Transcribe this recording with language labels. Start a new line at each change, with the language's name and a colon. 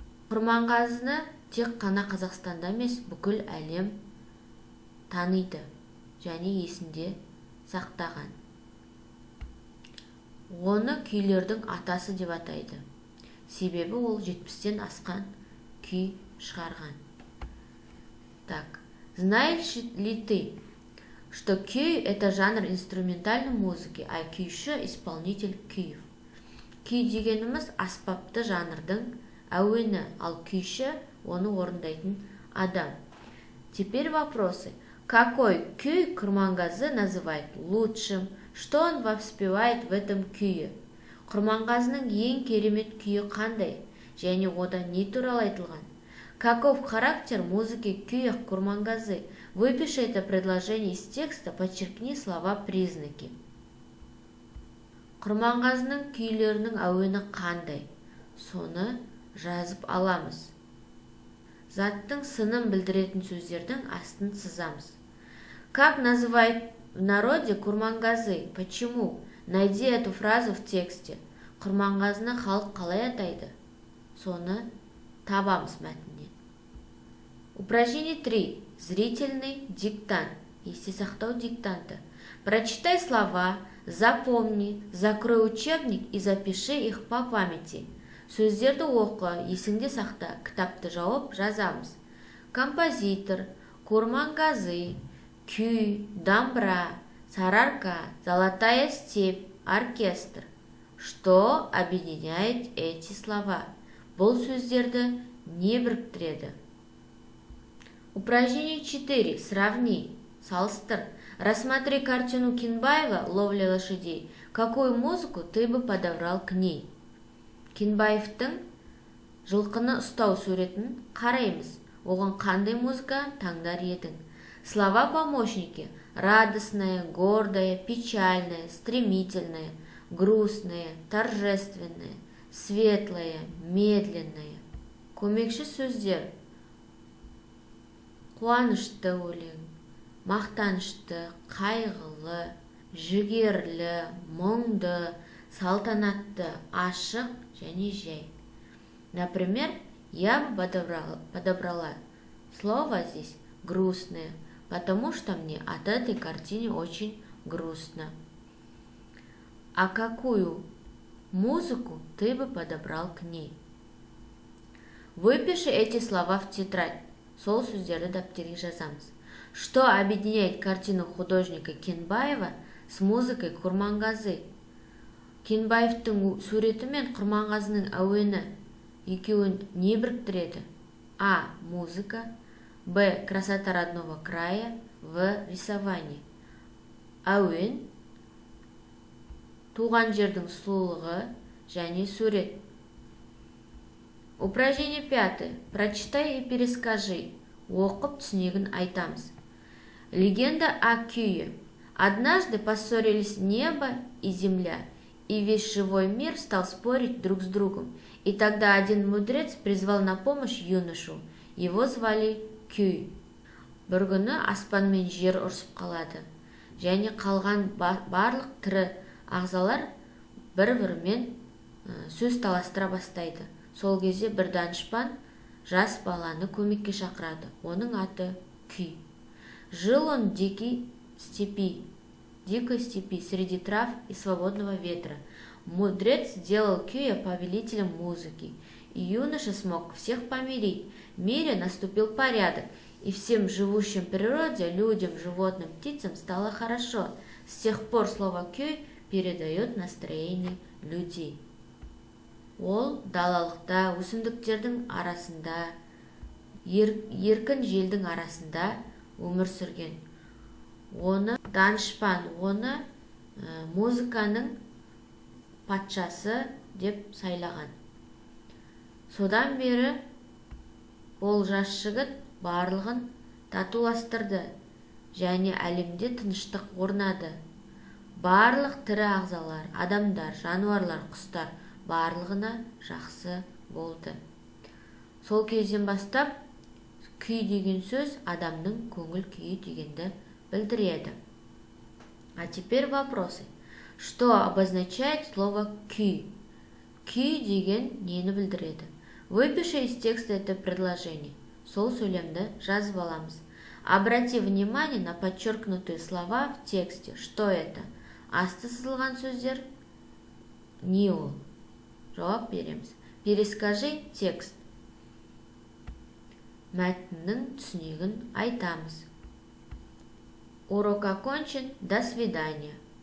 Kazakh: Құрманғазыны тек қана Қазақстанда емес, бүкіл әлем таниды және есінде сақтаған. Оны күйлердің атасы деп атайды. Себебі ол 70-тен асқан күй шығарған.
Russian: Так, знаешь ли ты, что күй – это жанр инструментальной музыки, а күйші – исполнитель күйів?
Kazakh: Күй дегеніміз аспапты жанрдың әуені, ал күйші – оны орындайтын адам.
Russian: Теперь вопросы. Какой күй Курмангазы называет лучшим? Что он воспевает в этом күйі?
Kazakh: Курмангазының ең керемет күйі қандай? Және ода не туралы айтылған?
Russian: Каков характер музыки в кюях Курмангазы? Выпиши это предложение из текста, подчеркни слова-признаки.
Kazakh: Курмангазының күйлерінің әуені қандай? Соны жазып аламыз. Заттың сынын білдіретін сөздердің астын сызамыз.
Russian: Как называют в народе Курмангазы? Почему? Найди эту фразу в тексте.
Kazakh: Курмангазыны халық қалай атайды? Соны табамыз мәтіннен.
Russian: Упражнение 3. Зрительный диктант.
Kazakh: Есте сақтау диктанты.
Russian: Прочитай слова, запомни, закрой учебник и запиши их по памяти.
Kazakh: Сөздерді оқы, есіңде сақта, кітапты жауып жазамыз.
Russian: Композитор, курмангазы, күй, дамбра, сарарка, золотая степь, оркестр. Что объединяет эти слова?
Kazakh: Бұл сөздерді не біріктіреді?
Russian: Упражнение 4. Сравни.
Kazakh: Салыстыр.
Russian: Рассмотри картину Кинбаева «Ловля лошадей». Какую музыку ты бы подобрал к ней?
Kazakh: Кинбаевтың жылқыны ұстау суретін қараймыз. Оған қандай музыка таңдар едің?
Russian: Слова-помощники: радостное, гордое, печальное, стремительное, грустное, торжественное, светлое, медленное.
Kazakh: Көмекші сөздер: қуанышты өлең, мақтанышты, қайғылы, жігерлі, мұңды, салтанатты, ашық және жай.
Russian: Например, я бы подобрала слово здесь грустное, потому что мне от этой картины очень грустно. А какую музыку ты бы подобрал к ней? Выпиши эти слова в тетрадь.
Kazakh: Сол сөздерді дәптерге жазамыз.
Russian: Что объединяет картину художника Кинбаева с музыкой Курмангазы?
Kazakh: Кинбаевтың суреті мен Құрманғазының әуені екеуін не біріктіреді?
Russian: А. Музыка. Б. Красота родного края. В. Рисование.
Kazakh: Әуен, туған жердің сұлулығы және сурет.
Russian: Упражнение 5. Прочитай и перескажи.
Kazakh: Оқып түсінігін айтамыз.
Russian: Легенда о Кюе. Однажды поссорились небо и земля, и весь живой мир стал спорить друг с другом. И тогда один мудрец призвал на помощь юношу. Его звали Кюй.
Kazakh: Бір күні аспан мен жер ұрсып қалады. Және қалған барлық тірі ағзалар бір-бірімен сөз таластыра бастайды. Сол кезде бір данышпан жас баланы көмекке шақырады. Оның аты Күй.
Russian: Жил он в дикой степи среди трав и свободного ветра. Мудрец сделал Кюя повелителем музыки, и юноша смог всех помирить. В мире наступил порядок, и всем живущим в природе, людям, животным, птицам стало хорошо. С тех пор слово «күй» передает настроение людей.
Kazakh: Ол далалықта, өсімдіктердің арасында, еркін желдің арасында өмір сүрген. Оны данышпан, оны музыканың патшасы деп сайлаған. Содан бері ол жас жігіт барлығын татуластырды және әлемде тыныштық орнады. Барлық тірі ағзалар, адамдар, жануарлар, құстар барлығына жақсы болды. Сол кезден бастап күй деген сөз адамның көңіл күйі дегенді білдіреді.
Russian: А теперь вопросы. Что обозначает слово «күй»?
Kazakh: Күй деген нені білдіреді?
Russian: Выпиши из текста это предложение.
Kazakh: Сол сөйлемді жазып аламыз.
Russian: Обрати внимание на подчеркнутые слова в тексте. Что это?
Kazakh: Асты сызылған сөздер не ол? Жауап береміз.
Russian: Перескажи текст.
Kazakh: Мәтіннің түсінігін айтамыз.
Russian: Урок окончен. До свидания.